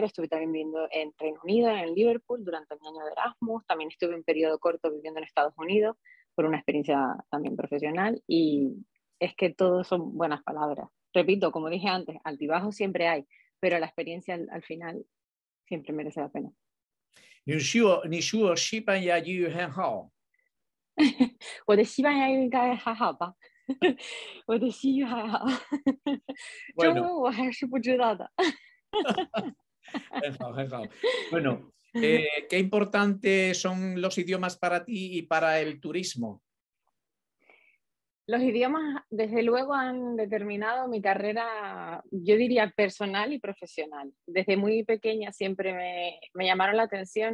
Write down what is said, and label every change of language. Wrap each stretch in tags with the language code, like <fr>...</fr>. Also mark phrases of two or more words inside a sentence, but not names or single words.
<es>Estuve también viviendo en Reino Unido, en Liverpool, durante mi año de Erasmus. También estuve un periodo corto viviendo en Estados Unidos por una experiencia también profesional. Y es que todo son buenas palabras. Repito, como dije antes, altibajos siempre hay, pero la experiencia al final siempre merece la pena.</es> <zh>你说西班牙语很好。我的西班牙语应该还好吧？我的西语还好，中 bueno, 文我还是不知道的。很好，很好.</zh> <es>Bueno, ¿qué importantes son los idiomas para ti y para el turismo? Los idiomas, desde luego, han determinado mi carrera, yo diría, personal y profesional. Desde muy pequeña siempre me llamaron la atención.</es>